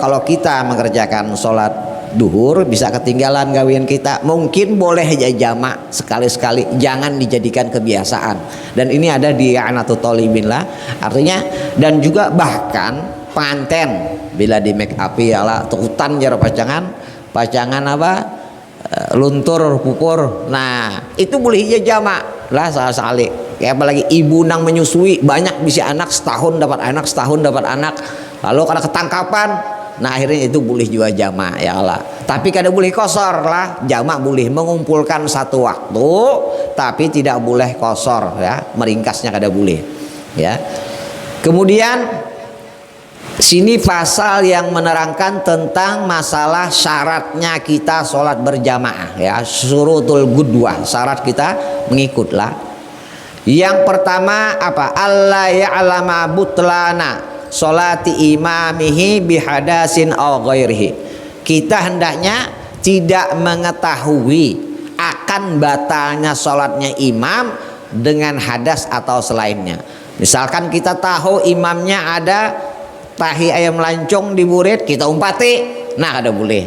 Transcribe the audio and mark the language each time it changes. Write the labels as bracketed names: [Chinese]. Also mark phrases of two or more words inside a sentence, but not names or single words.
[Indonesian] Kalau kita mengerjakan sholat duhur bisa ketinggalan gawian kita, mungkin boleh aja jamak sekali-sekali, jangan dijadikan kebiasaan. Dan ini ada di I'anatul Thalibin lah, artinya. [Banjar] Dan juga bahkan penganten bila di make up ala tukutan jar pacangan apa, luntur pupur, nah itu boleh aja jamak lah salah-sali. Ya, apalagi ibu nang menyusui, banyak bisa anak, setahun dapat anak, lalu karena ketangkapan, nah akhirnya itu boleh juga jamak, ya Allah. Tapi kada boleh kosor lah, jamak boleh mengumpulkan satu waktu, tapi tidak boleh kosor, ya, meringkasnya kada boleh, ya. [Indonesian] Kemudian sini pasal yang menerangkan tentang masalah syaratnya kita sholat berjamaah, ya, [Arabic] شروط القدوة, [Indonesian] syarat kita mengikutlah. Yang pertama apa? [Arabic] ألا يعلم بطلان صلاة إمامه بحدث أو غيره. [Indonesian] Kita hendaknya tidak mengetahui akan batalnya sholatnya imam dengan hadas atau selainnya. [Banjar] Misalkan kita tahu imamnya ada tahi ayam lancung di burit, kita umpati, nah ada boleh.